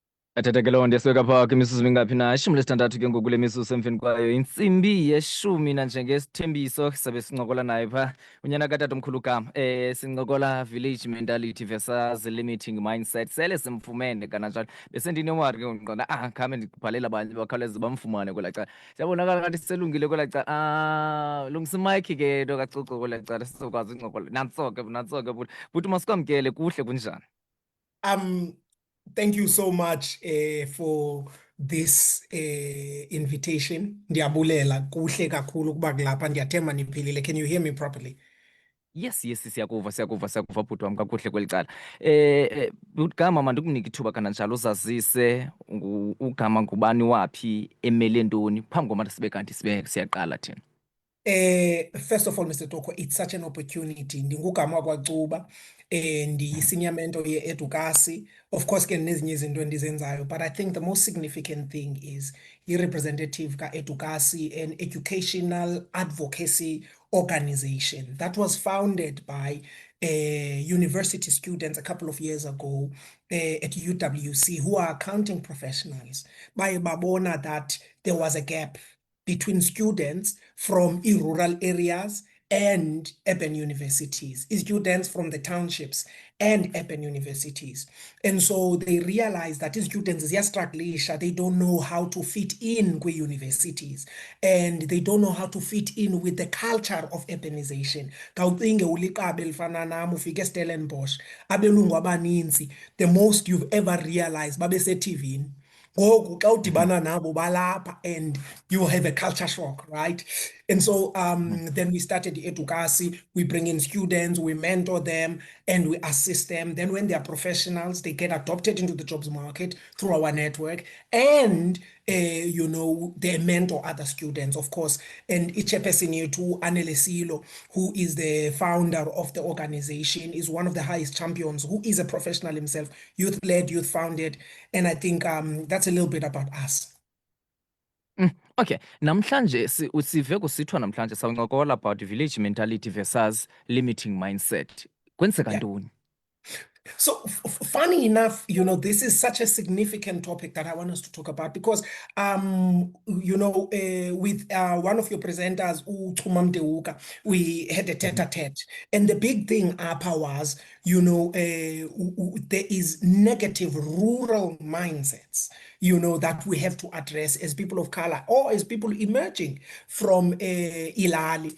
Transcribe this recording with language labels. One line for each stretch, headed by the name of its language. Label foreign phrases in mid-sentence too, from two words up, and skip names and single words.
Xhosa: Athathekelo ndiyasweka phaa kwimizuzu mingaphi na ishumi lesithandathu ke ngoku kule mizuzu emveni kwayo intsimbi yeshumi nanjengesithembiso sabe sincokola naye phaa unyana katatomkhulu Gama sincokola
English: village mentality versus limiting mindset
Xhosa: sele simfumene kananjalo besendinomari ke ndiqonda khame ndibhalela abanye bakhawuleze bamfumane kwelaa cala siyabonakala ngathi siselungile kwelaa cala lungisa imayikhi ke nto kacucu kwelaa cala sizokwazi uncokola nantsoke buti masikwamkele kuhle kunjani.
English: Um, Thank you so much for this invitation.
Xhosa: Ndiyabulela kuhle kakhulu kuba kulapha ndiyathemba niphilile.
English: Can you hear me properly?
Xhosa: Yes siyakuva bhuti wam kakuhle kweli cala. Bhuti Gama mandikunike ithuba kananjalo uzazise ugama ngubani waphi emele ntoni phambi koba sibe kanti siyaqala thina.
English: First of all, Mr. Toko, it's such an opportunity.
Xhosa: Ndingugama Cuba, ndi-senior mentor ye-Edukasi.
English: Of course,
Xhosa: ke nezinye izinto endizenzayo,
English: but I think the most significant thing is
Xhosa: i-representative ka-Edukasi,
English: an educational advocacy organization that was founded by university students a couple of years ago at UWC, who are accounting professionals.
Xhosa: Baye babona
English: that there was a gap between students from rural areas and urban universities, students from the townships and urban universities. And so they realize that these students, they don't know how to fit in with universities, and they don't know how to fit in with the culture of urbanization. The most you've ever realized,
Xhosa: babe ngoku xa udibana nabo balapha
English: and you have a culture shock, right? And so then we started Edukasi. We bring in students, we mentor them, and we assist them. Then when they are professionals, they get adopted into the jobs market through our network, and they mentor other students, of course.
Xhosa: And ichairperson yethu Anelesilo,
English: who is the founder of the organization, is one of the highest champions, who is a professional himself, youth-led, youth-founded. And I think that's a little bit about us.
Xhosa: Okay, namhlanje sive kusithiwa namhlanje sawuncokola
English: about village mentality versus limiting mindset.
Xhosa: Kwenzeka ntoni?
English: So funny enough, this is such a significant topic that I want us to talk about because, with one of your presenters, Uchuma Mdeuka, we had a tete-a-tete. And the big thing was, there is negative rural mindsets, that we have to address as people of color or as people emerging from Ilali.